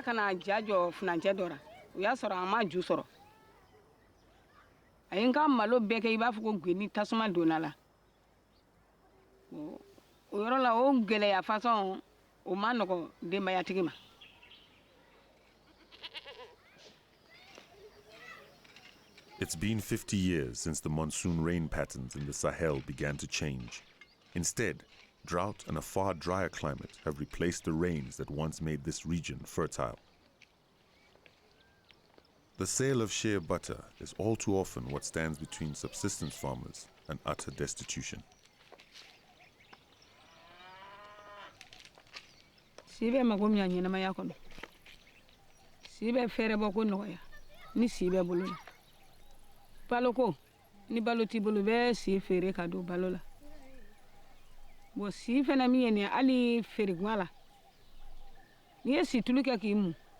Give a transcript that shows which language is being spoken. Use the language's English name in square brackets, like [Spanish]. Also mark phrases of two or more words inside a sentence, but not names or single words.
[Bambara] ka na ja jɔ furancɛ dɔ la o y'a sɔrɔ a ma ju sɔrɔ a ye n ka malo bɛɛ kɛ i b'a fɔ ko gwe ni tasuma donna la o yɔrɔ la o gɛlɛya fasɔn o ma nɔgɔ denbayatigi ma. [English] It's been 50 years since the monsoon rain patterns in the Sahel began to change. Instead, drought and a far drier climate have replaced the rains that once made this region fertile. The sale of shea butter is all too often what stands between subsistence farmers and utter destitution. [Bambara] Sibe magom ya ɲɛnamaya kɔnɔ sibe fɛrɛ bɔ ko nɔgɔya ni sibe bolo la balo ko ni balo t'i bolo bɛ si feere ka don balo la bon si fɛnɛ min ye nin hali feerekuma la n'i ye si tulu kɛ k'i mun